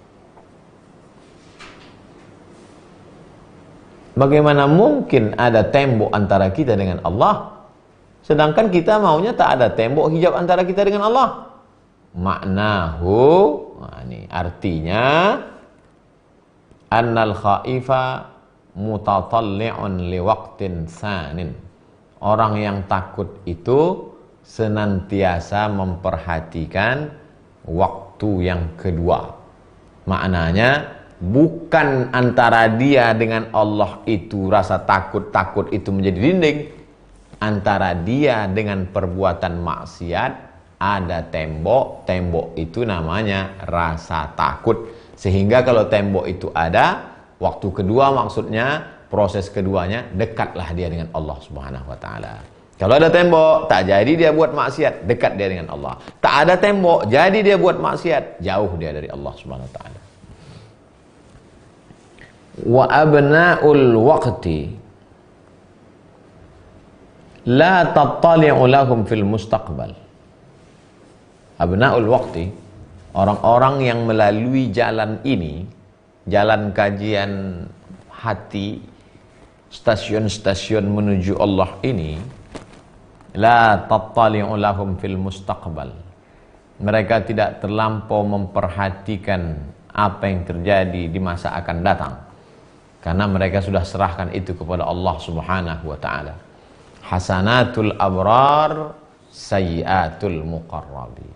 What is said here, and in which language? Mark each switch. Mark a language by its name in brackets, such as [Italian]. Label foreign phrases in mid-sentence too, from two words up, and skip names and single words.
[Indonesian] Bagaimana mungkin ada tembok antara kita dengan Allah, sedangkan kita maunya tak ada tembok hijab antara kita dengan Allah? Maknahu, ini artinya, [Arabic] أن الخائف متطلع لوقت ثان. [Indonesian] Orang yang takut itu senantiasa memperhatikan waktu yang kedua. Maknanya bukan antara dia dengan Allah itu rasa takut itu menjadi dinding. Antara dia dengan perbuatan maksiat ada tembok, tembok itu namanya rasa takut. Sehingga kalau tembok itu ada, waktu kedua maksudnya, proses keduanya, dekatlah dia dengan Allah [Arabic] سبحانه وتعالى. [Indonesian] Kalau ada tembok, tak jadi dia buat maksiat, dekat dia dengan Allah. Tak ada tembok, jadi dia buat maksiat, jauh dia dari Allah [Arabic] سبحانه وتعالى. وأبناء الوقت لا تطلع لهم في المستقبل. أبناء الوقت, [Indonesian] orang-orang yang melalui jalan ini, jalan kajian hati, stasiun-stasiun menuju Allah ini, [Arabic] لا تطلع لهم في المستقبل. [Indonesian] Mereka tidak terlampau memperhatikan apa yang terjadi di masa akan datang, karena mereka sudah serahkan itu kepada Allah [Arabic] سبحانه وتعالى. حسنات الأبرار سيئات المقربين.